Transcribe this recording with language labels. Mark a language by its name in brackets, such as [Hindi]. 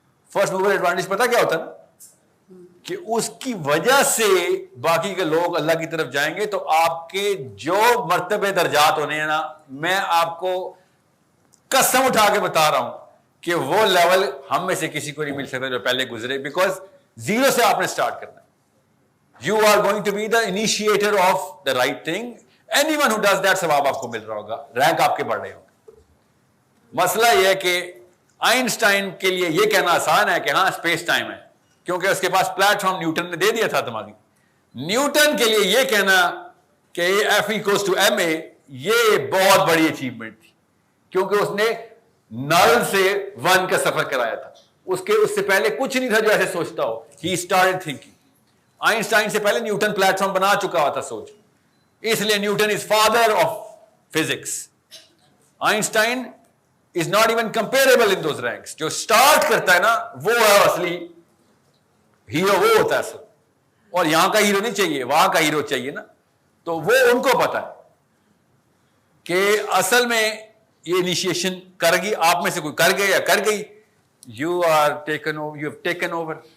[Urdu] First mover advantage پتا کیا ہوتا ہے نا, کہ اس کی وجہ سے باقی کے لوگ اللہ کی طرف جائیں گے. تو آپ کے جو مرتبے درجات ہونے ہیں نا, میں آپ کو قسم اٹھا کے بتا رہا ہوں کہ وہ لیول ہم میں سے کسی کو نہیں مل سکتا جو پہلے گزرے, بیکاز زیرو سے آپ نے اسٹارٹ کرنا ہے. [English] You are going to be the initiator of the right thing. Anyone who does that [Urdu] ثواب آپ کو مل رہا ہوگا, رینک آپ کے بڑھ رہے ہوں گے. مسئلہ یہ ہے کہ آئنسٹائن کے لیے یہ کہنا آسان ہے کہ ہاں اسپیس ٹائم ہے, کیونکہ اس کے پاس پلیٹ فارم نیوٹن نے دے دیا تھا دماغی. نیوٹن کے لیے یہ کہنا کہ F = ma یہ بہت بڑی اچیومنٹ تھی, کیونکہ اس نے نل سے 1 کا سفر کرایا تھا. اس سے پہلے کچھ نہیں تھا جو ایسے سوچتا ہو. [English] He started thinking. [Urdu] آئنسٹائن سے پہلے نیوٹن پلیٹ فارم بنا چکا ہوا تھا سوچ, اس لیے [English] Newton is father of physics. Einstein is not even comparable in those ranks. [Urdu] جو سٹارٹ کرتا ہے نا وہ ہے اصلی ہیرو, وہ ہوتا ہے اصل. اور یہاں کا ہیرو نہیں چاہیے, وہاں کا ہیرو چاہیے نا. تو وہ ان کو پتا ہے کہ اصل میں یہ انیشیشن کر گئی, آپ میں سے کوئی کر گیا یا کر گئی, [English] You have taken over.